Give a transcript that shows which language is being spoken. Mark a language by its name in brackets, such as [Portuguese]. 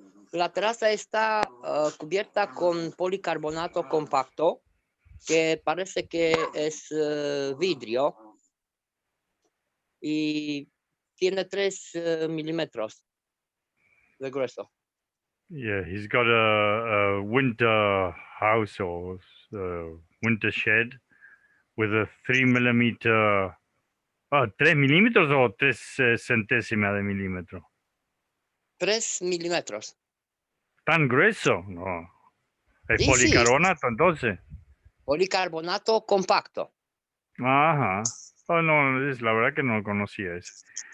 [Spanish] La terraza está cubierta con policarbonato compacto, que parece que es vidrio y tiene 3 milímetros de grueso. [English] Yeah, he's got a winter house or winter shed with a 3 millimeter. [Spanish] 3 milímetros o 3 centésimas de milímetro. 3 milímetros. ¿Tan grueso? No. ¿Es Sí, policarbonato entonces? Policarbonato compacto. Ajá. Oh, no, la verdad que no lo conocía ese.